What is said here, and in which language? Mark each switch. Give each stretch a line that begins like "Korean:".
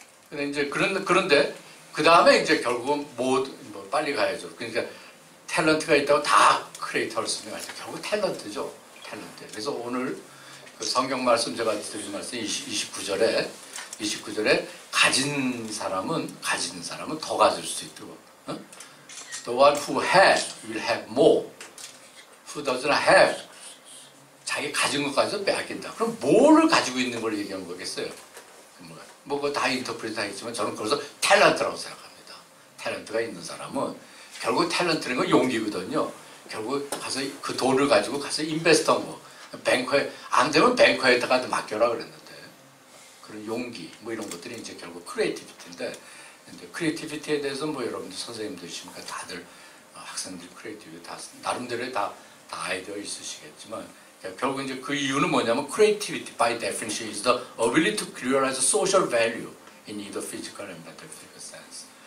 Korean: 근데 이제 그런데 그 다음에 이제 결국은 빨리 가야죠. 그러니까 탤런트가 있다고 다 크리에이터를 쓰는 게 아니라 결국 탤런트죠. 탤런트. 그래서 오늘 그 성경 말씀 제가 드린 말씀 29절에 가진 사람은 더 가질 수 있도록.
English: The one who has will have more. Who doesn't have,
Korean: 자기 가진 것 가지고 빼앗긴다. 그럼 뭐를 가지고 있는 걸 얘기한 거겠어요? 그거 다 인터프리트 하겠지만 저는 그래서 탤런트라고 생각합니다. 탤런트가 있는 사람은 결국 탤런트는 건 용기거든요. 결국 가서 그 돈을 가지고 가서 인베스터 뱅커에 안 되면 뱅커에다가 맡겨라 그랬는데, 그런 용기 이런 것들이 이제 결국 크리에이티비티인데, 근데 크리에이티비티에 대해서 여러분들 선생님들이시니까 다들 학생들 크리에이티비티 다 나름대로의 다 아이디어 있으시겠지만, 결국 이제 그 이유는 뭐냐면
English: creativity by definition is the ability to realize social value in either physical and metaphysical sense.